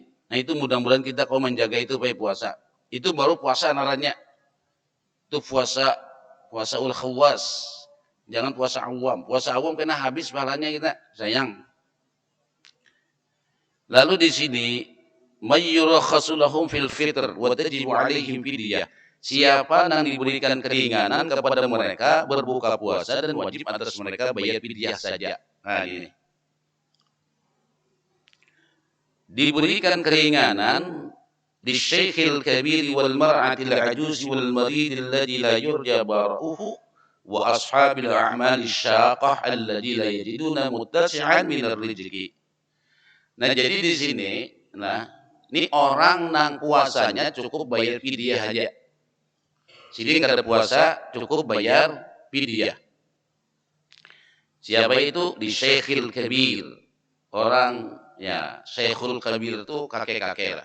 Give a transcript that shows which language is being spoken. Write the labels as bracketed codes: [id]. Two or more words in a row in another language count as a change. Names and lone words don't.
[bjn] Nah itu mudah-mudahan kita kalau menjaga itu pakai puasa. Itu baru puasa narannya. Itu puasa ul khawas. [id] Jangan puasa awam. [bjn] Puasa awam kena habis pahalanya kita. [id] Sayang. Lalu di sini [ar] من يرخص لهم في الفطر وتجب عليهم فدية. [id] Siapa yang diberikan keringanan kepada mereka berbuka puasa dan wajib atas mereka bayar fidyah saja. [bjn] Nah ini. [id] Diberikan keringanan di [ar] الشيخ الكبير والمرأة العجوز والمريض الذي لا يرجى برؤه وأصحاب الأعمال الشاقة الذين لا يجدون متسعا من الرزق. [bjn] Nah jadi di sini, ini orang nang puasanya cukup bayar fidyah aja. Jadi kada puasa cukup bayar fidyah. [id] Siapa itu? Di [ar] الشيخ الكبير. [bjn] Orang ya [ar] الشيخ الكبير [bjn] itu kakek-kakek lah.